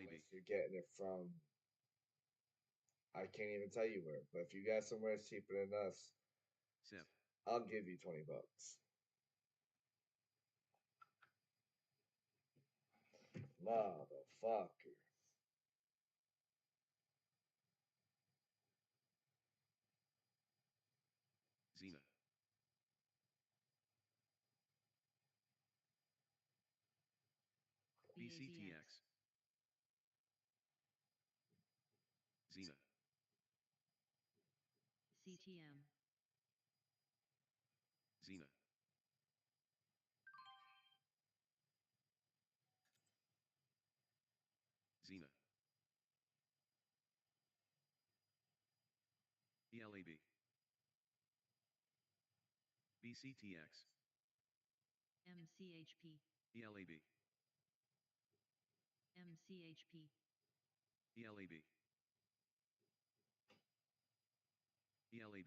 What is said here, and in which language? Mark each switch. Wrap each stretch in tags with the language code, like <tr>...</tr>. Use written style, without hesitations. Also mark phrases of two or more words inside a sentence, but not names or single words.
<en>unless you're getting it from. I can't even tell you where, but if you got somewhere that's cheaper than us, SIP. I'll give you $20. Motherfucker. Xena. BCTX. Xena. CTM, Xena. Xena. ELAB. BCTX. MCHP, ELAB. MCHP, ELAB. ELAB.</en>